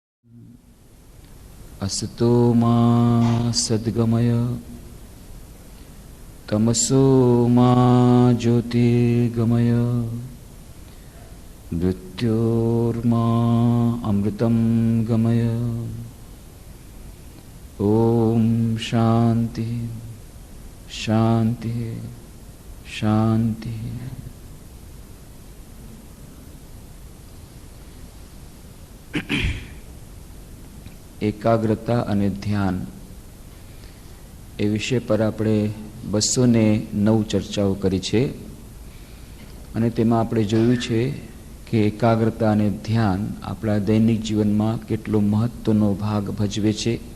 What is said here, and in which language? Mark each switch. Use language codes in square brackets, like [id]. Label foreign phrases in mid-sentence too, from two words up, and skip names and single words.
[sa] असतो मा सद्गमय तमसो मा ज्योतिर्गमय मृत्योर्मा अमृतं गमय। ओम शांति शांति शांति। [gu] એકાગ્રતા અને ધ્યાન એ વિષય પર આપણે 209 ચર્ચાઓ કરી છે અને તેમાં આપણે જોયું છે કે એકાગ્રતા અને ધ્યાન આપણા દૈનિક જીવનમાં કેટલો મહત્વનો ભાગ ભજવે છે।